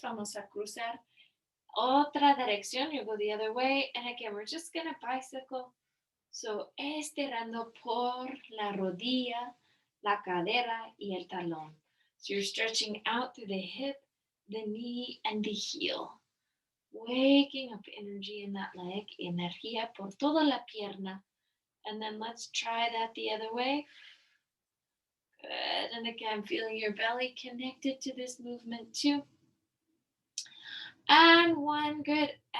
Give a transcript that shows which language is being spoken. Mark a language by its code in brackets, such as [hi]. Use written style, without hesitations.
[es] Vamos a cruzar otra dirección. [en] You go the other way. And again, we're just going to bicycle. [es] So, estirando por la rodilla, la cadera, y el talón. [en] So you're stretching out through the hip, the knee, and the heel. Waking up energy in that leg, [es] energía por toda la pierna. [en] And then let's try that the other way. Good. And again, feeling your belly connected to this movement too. And one. Good.